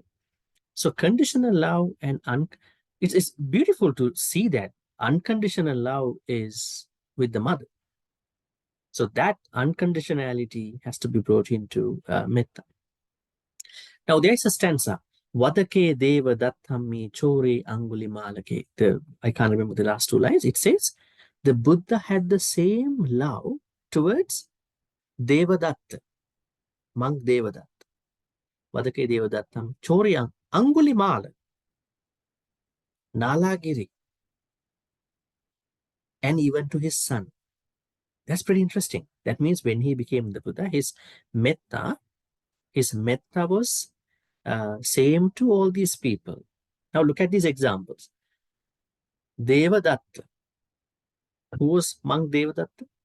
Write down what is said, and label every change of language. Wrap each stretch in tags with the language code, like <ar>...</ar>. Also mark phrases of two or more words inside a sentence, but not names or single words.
<en>So conditional love and it's beautiful to see that unconditional love is with the mother. So that unconditionality has to be brought into Metta. Now there's a stanza.</en> <pi>Vadake deva dattami chore angulimalake.</pi> <en>I can't remember the last two lines. It says, the Buddha had the same love towards Devadatta, monk Devadatta.</en> <pi>Vadake deva dattam chore angulimala, Nalagiri,</pi> <en>and even to his son. That's pretty interesting. That means when he became the Buddha, his metta was same to all these people. Now look at these examples. Devadatta. Who was monk Devadatta?</en>